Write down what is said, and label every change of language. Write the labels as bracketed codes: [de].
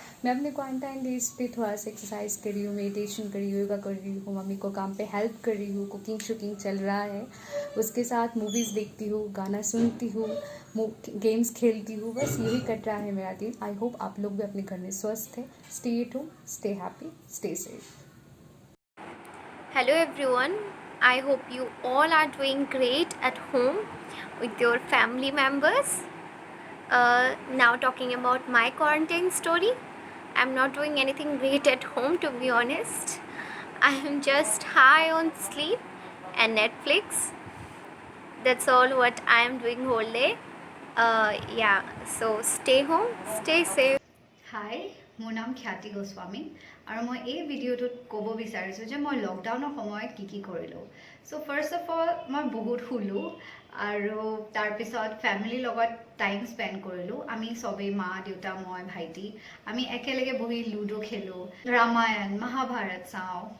[hi] मैं अपने quarantine days पे थोड़ा सा एक्सरसाइज कर रही हूँ, मेडिटेशन कर रही हूँ, योगा कर रही हूँ, मम्मी को काम पे हेल्प कर रही हूँ, कुकिंग शुकिंग चल रहा है। उसके साथ मूवीज़ देखती हूँ, गाना सुनती हूँ, गेम्स खेलती हूँ। बस यही कट रहा है मेरा दिन। [en] I hope [hi] आप लोग भी अपने घर में स्वस्थ है। [en] Stay at home, stay happy, stay safe. Hello everyone, I hope you all are doing great at home with your family members. Now, talking about my quarantine story, I'm not doing anything great at home to be honest. I am just high on sleep and Netflix. That's all what I am doing whole day. Yeah, so stay home, stay safe. [as] হাই, মোৰ নাম খ্যাতি গোস্বামী আৰু মই এই ভিডিঅ'টোত ক'ব বিচাৰিছোঁ যে মই লকডাউনৰ সময়ত কি কৰিলোঁ। [en] so' first of all [as] মই বহুত শুলোঁ আৰু তাৰপিছত ফেমিলিৰ লগত টাইম স্পেণ্ড কৰিলোঁ। আমি চবেই মা দেউতা মই ভাইটি আমি একেলগে বহি লুডো খেলোঁ, ৰামায়ণ মহাভাৰত চাওঁ।